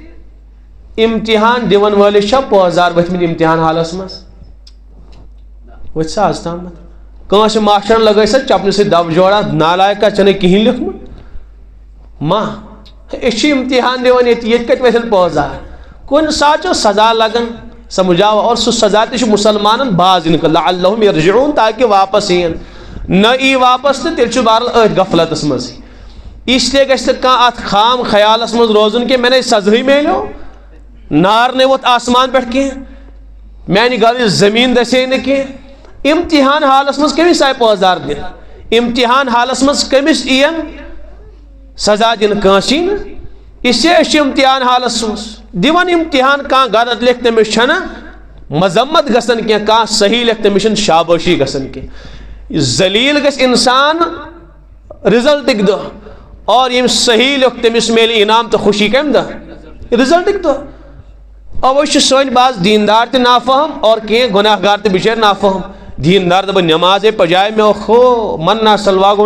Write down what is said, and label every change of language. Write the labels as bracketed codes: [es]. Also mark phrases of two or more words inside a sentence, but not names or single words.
[ks] امتحان دِوان وٲلِس چھا پٲزار ؤتھمٕتۍ امتحان حالس منٛز ؤتھۍ سا آز تامتھ کٲنٛسہِ ماشٹرن لگٲے سا چپنہِ سۭتۍ دب جوڑا نالایکا ژےٚ نَے کِہینۍ لیوٚکھمُت ما أسۍ چھِ امتحان دِوان ییٚتہِ کتہِ ؤتھن پٲزار کُنہِ ساتہٕ چھُ سزا لگان سمجھاو اور سُہ سزا تہِ چھُ مُسلمانن باز یِنہٕ خٲطرٕ [ar] لعلہم یرجعون [ks] تاکہِ واپس یِن نہ ای واپس تہٕ تیٚلہِ چھُ بہرحال أتھۍ غفلتس منٛزٕے [ur] اس لیے [ks] گژھِ نہٕ کانٛہہ اتھ خام خیالس منٛز روزُن کہِ مےٚ نے سزہٕے میلیو نار نے ووٚتھ آسمان پٮ۪ٹھ کینٛہہ میانہِ گرٕچ زٔمیٖن دسے نہٕ کینٛہہ امتحان حالس منٛز کٔمِس آیہِ پٲزار دِنہٕ امتحان حالس منٛز کٔمِس یِین سزا دِنہٕ کٲنٛسی نہٕ [ur] اس لیے [ks] أسۍ چھِ امتحان حالس منٛز دِوان امتحان کانٛہہ غلط لیکھِ تٔمِس چھنہٕ مذمت گژھان کینٛہہ کانٛہہ صحیح لیکھِ تٔمِس چھنہٕ شابٲشی گژھان کینٛہہ ذلیٖل گژھِ انسان رِزلٹٕکۍ دۄہ اور ییٚمِس صحیح لیوٚکھ تٔمِس میلہِ انعام تہٕ خوشی کمہِ دۄہ رِزلٹٕکۍ دۄہ اوے چھِ سٲنۍ باز دیندار تہِ نافہم اور کینٛہہ گۄناہ گار تہِ بِچٲرۍ نافہم دیندار دپان نٮ۪مازے پجاے مےٚ ہو منا سلوا گوٚو